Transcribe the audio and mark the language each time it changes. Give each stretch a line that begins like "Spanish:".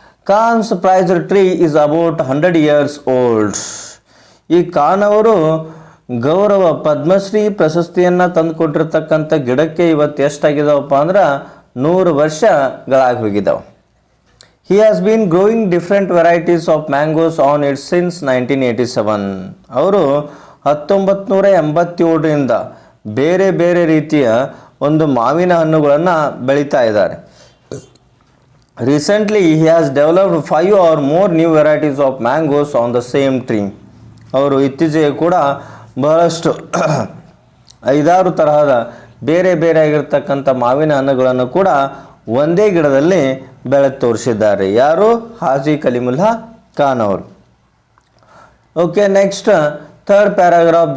English: Khan's prized tree is about 100 years old.
Kannada: ಈ ಖಾನ್ ಅವರು ಗೌರವ ಪದ್ಮಶ್ರೀ ಪ್ರಶಸ್ತಿಯನ್ನು ತಂದುಕೊಟ್ಟಿರ್ತಕ್ಕಂಥ ಗಿಡಕ್ಕೆ ಇವತ್ತು ಎಷ್ಟಾಗಿದ್ದಾವಪ್ಪ ಅಂದ್ರೆ 100 ವರ್ಷಗಳಾಗಿ ಹೋಗಿದ್ದಾವೆ.
English: He has been growing different varieties of mangoes on it since 1987.
Kannada: ಅವರು 1987ರಿಂದ ಬೇರೆ ಬೇರೆ ರೀತಿಯ ಒಂದು ಮಾವಿನ ಹಣ್ಣುಗಳನ್ನು ಬೆಳೀತಾ ಇದ್ದಾರೆ.
English: Recently he has developed 5 or more new varieties of mangoes on the same tree.
Kannada: ಅವರು ಇತ್ತೀಚೆಗೆ ಕೂಡ ಬಹಳಷ್ಟು 5-6 ತರಹದ ಬೇರೆ ಬೇರೆ ಆಗಿರ್ತಕ್ಕಂಥ ಮಾವಿನ ಹಣ್ಣುಗಳನ್ನು ಕೂಡ ಒಂದೇ ಗಿಡದಲ್ಲಿ ಬೆಳೆದು ತೋರಿಸಿದ್ದಾರೆ. ಯಾರು?
English: ಹಾಜಿ ಕಲೀಮುಲ್ಲಾ ಖಾನ್ ಅವರು. Okay, next third paragraph.